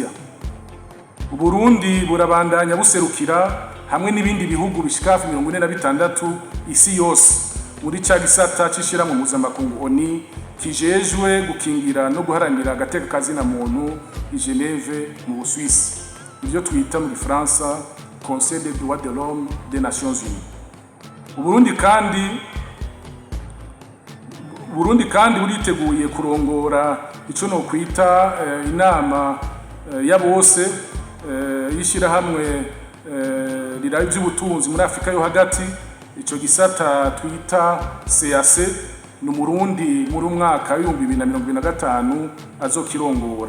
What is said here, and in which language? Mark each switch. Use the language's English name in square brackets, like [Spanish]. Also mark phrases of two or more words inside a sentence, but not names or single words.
[Rundi] U Burundi burabandanya buserukira hamwe n'ibindi bihugu bishika 46 isi yose muri ca gisata c'ishiramwe mpuzamakungu ONU kijejwe gukingira no guharanira agateka kazina muntu i Geneve mu Busuwisi, ibyo twita mu Gifaransa [French] Conseil des droits de l'homme des Nations Unies. [Rundi] Burundi kandi buriteguye kurongora ico no kwita inama ya bose yishirahamwe riraye by'ubutunzi muri Afrika yo hagati. Ico gisata twita CAC ni Burundi muri umwaka wa 2025 azokirongora.